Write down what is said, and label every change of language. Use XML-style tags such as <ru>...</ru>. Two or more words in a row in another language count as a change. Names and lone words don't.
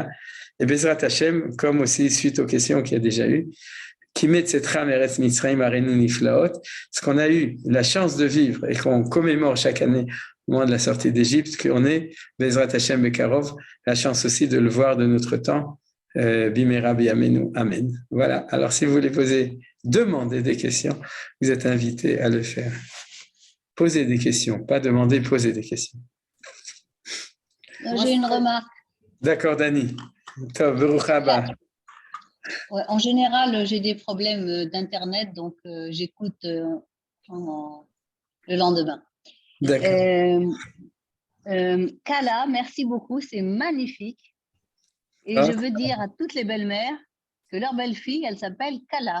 <fr>Et</fr> <he>בעזרת השם,</he> <fr>comme aussi suite aux questions qu'il y a déjà eu,</fr> <he>כימי צאתך ארץ מצרים אראנו נפלאות,</he> <fr>ce qu'on a eu la chance de vivre et qu'on commémore chaque année au moment de la sortie d'Égypte, qu'on est</fr> <he>בעזרת השם בקרוב,</he> <fr>la chance aussi de le voir de notre temps,</fr> <he>במהרה בימינו, אמן.</he> <fr>Voilà. Alors, si vous voulez demander des questions, vous êtes invités à le faire. Posez des questions, pas demander, poser des questions. J'ai une remarque. D'accord, Dani.</fr> <he>טוב, ברוך הבא.</he> <fr>Ouais, en général, j'ai des problèmes d'Internet, donc j'écoute le lendemain. D'accord. Kala, merci beaucoup, c'est magnifique. Et je veux dire à toutes les belles-mères que leur belle-fille, elle s'appelle Kala.</fr>